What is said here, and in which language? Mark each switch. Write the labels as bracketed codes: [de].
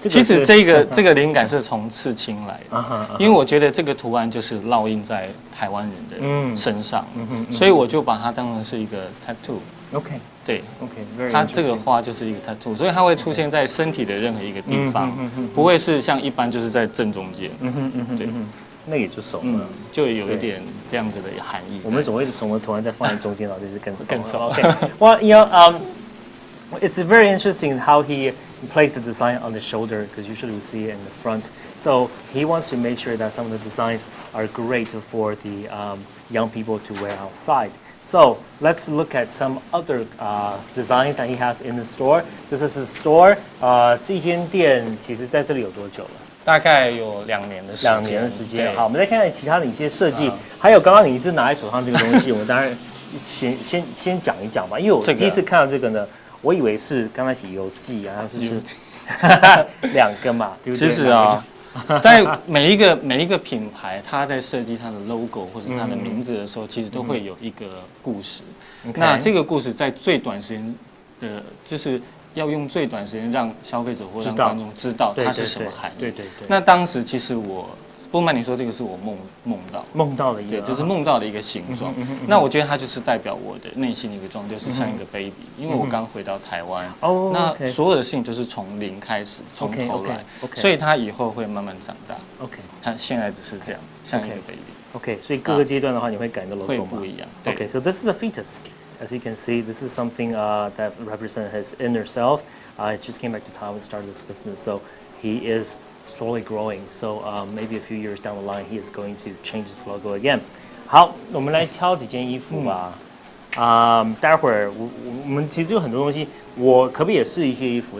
[zh] 其实这个灵感是从刺青来的，因为我觉得这个图案就是烙印在台湾人的身上，所以我就把它当成是一个 tattoo。OK， 对 ，OK， 它这个花就是一个 tattoo， 所以它会出现在身体的任何一个地方，不会是像一般就是在正中间。对，那也就怂了，就有一点这样子的含义。我们所谓的怂的图案再放在中间，然后就是更怂。 [en] OK， Well, you know, it's very interesting how he place the design on the shoulder because usually we see it in the front. So he wants to make sure that some of the designs are great for the young people to wear outside. So let's look at some other designs that he has in the store. This is his store. [zh] 这间店其实在这里有多久了？大概有2年的时间。2 年的时间。好，我们再看看其他的一些设计，还有刚刚你一直拿在手上这个东西，我们当然先讲一讲吧。因为我第一次看到这个呢，我以为是刚才写邮寄啊，就是2个嘛，对不对？其实啊。在每一个品牌，它在设计它的 logo 或者它的名字的时候，其实都会有一个故事。那这个故事在最短时间的，就是要用最短时间让消费者或让观众知道它是什么含义。对。那当时其实不瞒你说，这个是我梦到的一个，对，就是梦到的一个形状。那我觉得它就是代表我的内心的一个状态，就是像一个 baby， 因为我刚回到台湾，那所有的事情都是从零开始，从头来，所以它以后会慢慢长大。它现在只是这样，像一个 baby。所以各个阶段的话，你会改的 logo 吗？会不一样。 [en] So this is a fetus. As you can see, this is something that represents his inner self. Just came back to Taiwan, started this business, so he is slowly growing. So maybe a few years down the line, he is going to change his logo again. [zh] 好，我们来挑几件衣服吧。待会儿我们其实有很多东西，我可不可以也试一些衣服？